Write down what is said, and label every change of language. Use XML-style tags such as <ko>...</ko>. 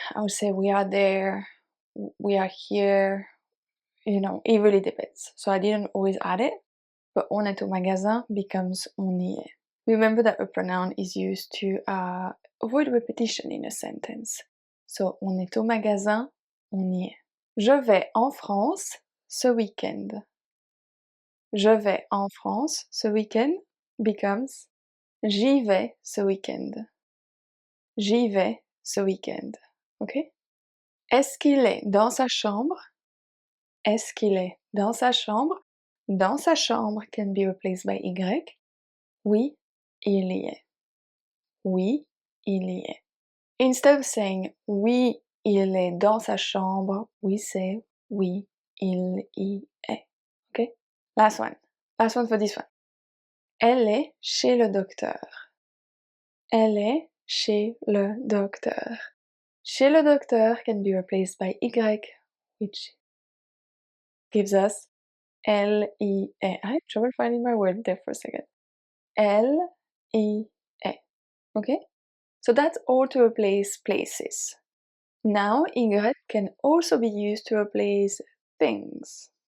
<en>I would say we are there, we are here, it really depends. So I didn't always add it, but</en> <fr>on est au magasin</fr> <en>becomes</en> <fr>on y est.</fr> <en>Remember that a pronoun is used to avoid repetition in a sentence.</en> <fr>So on est au magasin, on y est. Je vais en France ce week-end. Je vais en France ce week-end</fr> <en>becomes</en> <fr>j'y vais ce week-end. J'y vais ce week-end.</fr> <en>Okay?</en> <fr>Est-ce qu'il est dans sa chambre? Est-ce qu'il est dans sa chambre? Dans sa chambre</fr> <en>can be replaced by Y.</en> <fr>Oui, il y est. Oui, il y est.</fr> <en>Instead of saying</en> <fr>oui, il est dans sa chambre,</fr> <en>we say</en> <fr>oui, il y est.</fr> <en>Okay? Last one for this one.</en> <fr>Elle est chez le docteur. Elle est chez le docteur. Chez le docteur</fr> <en>can be replaced by Y, which gives us L-I-E. I had trouble finding my word there for a second. L-I-E. Okay? So that's all to replace places. Now Y can also be used to replace things.</en>